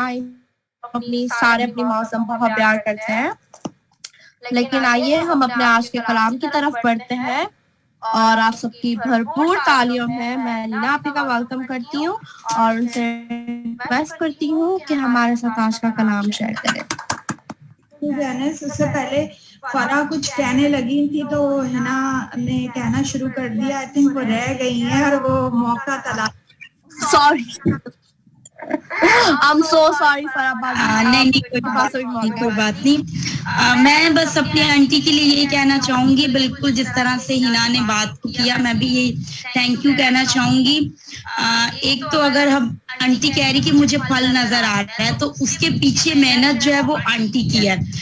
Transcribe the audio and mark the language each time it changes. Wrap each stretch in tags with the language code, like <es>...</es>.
<hi>अपनी मौसम बहुत प्यार करते हैं, लेकिन आइए हम अपने आज के कलाम की तरफ बढ़ते हैं और आप सबकी भरपूर तालियों में मैं लीना आपी का वेलकम करती हूँ और उनसे रिक्वेस्ट करती हूँ कि हमारे साथ आज का कलाम शेयर करें। उससे पहले फरा कुछ कहने लगी थी तो हिना ने कहना शुरू कर दिया।</hi> <en>I think</en> <hi>वो रह गई है और वो मौका तलाश।</hi> <en>Sorry, I'm so sorry फराबाद।</en> <hi>नहीं कोई बात नहीं। मैं बस अपनी आंटी के लिए यही कहना चाहूंगी, बिल्कुल जिस तरह से हिना ने बात किया मैं भी ये थैंक यू कहना चाहूंगी। एक तो अगर हम आंटी कह रही कि मुझे फल नजर आ रहा है तो उसके पीछे मेहनत जो है वो आंटी की है।</hi>